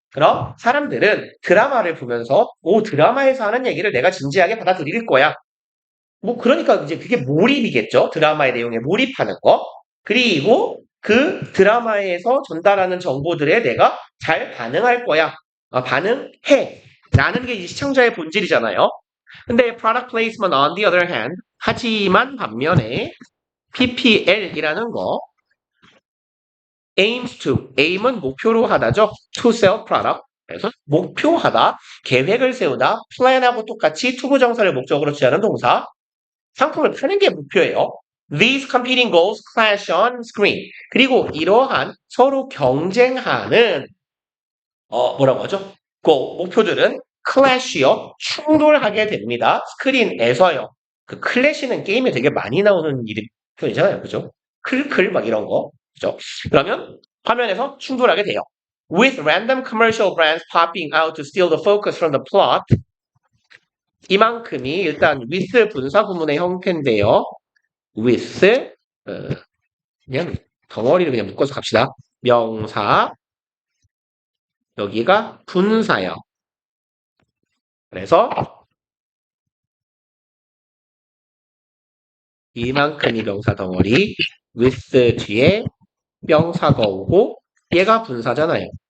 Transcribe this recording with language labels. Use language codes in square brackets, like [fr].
[ko] 그럼 사람들은 드라마를 보면서 드라마에서 하는 얘기를 내가 진지하게 받아들일 거야. 그러니까 이제 그게 몰입이겠죠? 드라마의 내용에 몰입하는 거. 그리고 그 드라마에서 전달하는 정보들에 내가 잘 반응할 거야. 반응해. 라는 게 이 시청자의 본질이잖아요. 근데 [en] product placement on the other hand, [ko] 하지만 반면에 PPL이라는 거 aims to, aim은 목표로 하다죠. [en] to sell product. [ko] 그래서 목표하다, 계획을 세우다, plan하고 똑같이 투부정사를 목적으로 취하는 동사. 상품을 파는 게 목표예요. [en] These competing goals clash on screen. [ko] 그리고 이러한 서로 경쟁하는 뭐라고 하죠? 목표들은 클래시요. 충돌하게 됩니다. 스크린에서요. 그 클래시는 게임에 되게 많이 나오는 표현이잖아요. 그죠? 클클 막 이런 거. 그죠? 그러면 화면에서 충돌하게 돼요. [en] With random commercial brands popping out to steal the focus from the plot. [ko] 이만큼이 일단 with 분사 구문의 형태인데요. with 그냥 덩어리를 그냥 묶어서 갑시다. 명사 여기가 분사요. 그래서 이만큼이 명사 덩어리 with 뒤에 명사가 오고 얘가 분사잖아요.